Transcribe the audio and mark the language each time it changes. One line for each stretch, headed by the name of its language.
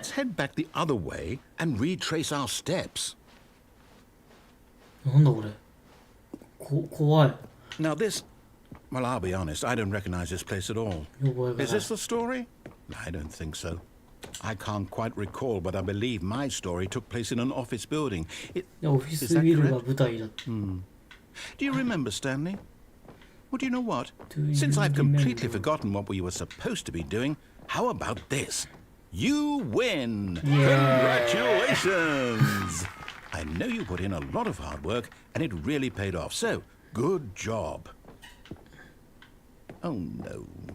English: Let's head back the other way and retrace our steps.
Japanese: なんだこれ。怖い。
English: Now this... Well, I'll be honest, I don't recognize this place at all.
Japanese: 見覚えがない。
English: Is this the story? I don't think so. I can't quite recall, but I believe my story took place in an office building.
Japanese: いや、オフィスビルが舞台だ。
English: Do you remember, Stanley? Well, do you know what? Do you Since I've completely remember? forgotten what we were supposed to be doing, how about this? You win! Yeah. Congratulations! I know you put in a lot of hard work, and it really paid off, so good job. Oh, no.